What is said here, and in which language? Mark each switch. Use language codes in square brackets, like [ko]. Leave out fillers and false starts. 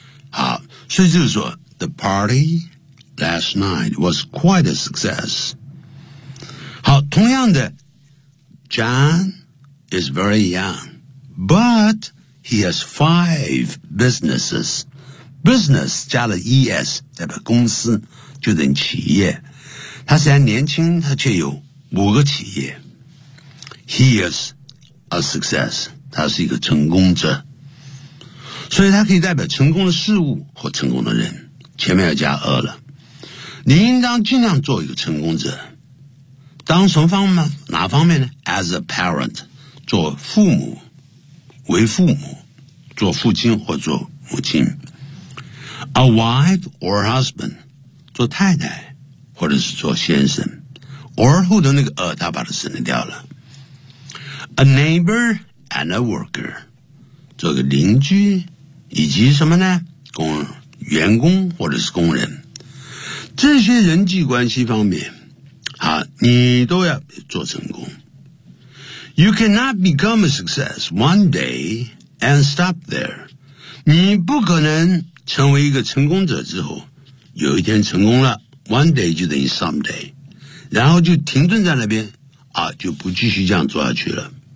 [zh] 好，所以就是说 [en] ，The party last night was quite a success. [zh] 好，同样的 [en] ，John is very young, but he has 5 businesses. [zh] Business 加了 es 代表公司，就等于企业。他虽然年轻，他却有5企业。 [en] He is a success. [zh] 他是一个成功者。所以他可以代表成功的事物或成功的人。前面要加 a 了。你应当尽量做一个成功者。当什么方面哪方面呢 ? [en] As a parent, [zh] 做父母为父母做父亲或做母亲。 [en] A wife or husband, [zh] 做太太或者是做先生。 or 后的那个 a 他把它省略掉了。 [en] A neighbor and a worker, [zh] 做个邻居以及什么呢工员工或者是工人。这些人际关系方面啊你都要做成功。 [en] You cannot become a success one day and stop there. [zh] 你不可能成为一个成功者之后有一天成功了 , [en] one day [zh] 就等于 someday, 然后就停顿在那边啊就不继续这样做下去了。